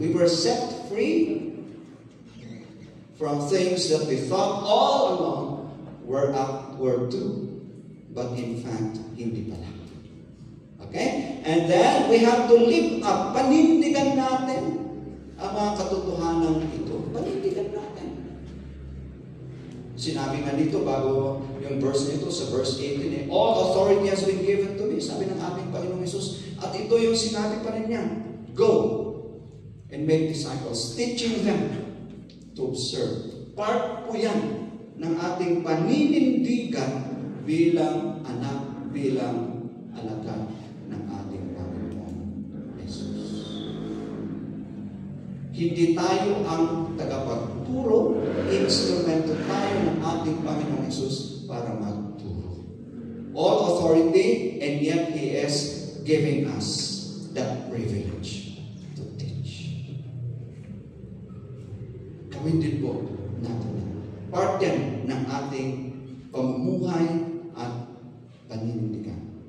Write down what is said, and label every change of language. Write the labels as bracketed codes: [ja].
[en] We were set free from things that we thought all along were true. But in fact, [tl] hindi pala. [en] Okay? And then, we have to live up. [tl] Panindigan natin ang mga katotohanan ito. Panindigan natin. Sinabi nga dito, bago yung verse nito, sa verse 18, [en] all authority has been given to me, [tl] sabi ng ating Panginoong Hesus. At ito yung sinabi pa rin niya, [en] go and make disciples, teaching them to observe. [tl] Part po yan ng ating paninindigan bilang anak, bilang alagad ng ating Panginoong Hesus. Hindi tayo ang tagapagturo, instrumento tayo ng ating Panginoong Hesus para magturo. [en] All authority, and yet He is giving us that privilege to teach. [tl] Gawin din po natin. Part yan ng ating pamumuhay at paninindigan.